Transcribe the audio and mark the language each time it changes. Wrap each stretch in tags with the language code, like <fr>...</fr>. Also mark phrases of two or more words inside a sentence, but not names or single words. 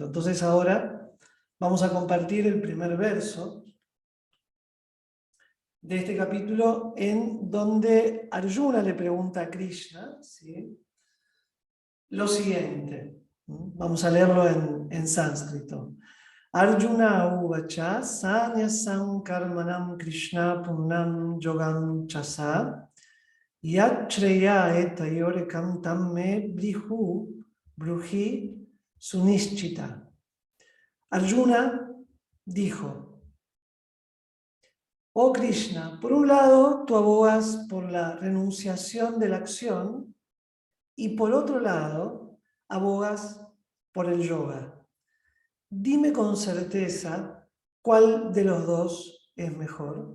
<es>Entonces ahora vamos a compartir el primer verso de este capítulo, en donde Arjuna le pregunta a Krishna, ¿sí?, lo siguiente. Vamos a leerlo en sánscrito.</es> <sa>Arjuna uvacha sanyasam karmanam Krishna punnam yogam chasa yachreya etayorekam tamme bruhi sunishchita.</sa> <es>Arjuna dijo: oh Krishna, por un lado tú abogas por la renunciación de la acción y por otro lado abogas por el yoga. Dime con certeza cuál de los dos es mejor.</es>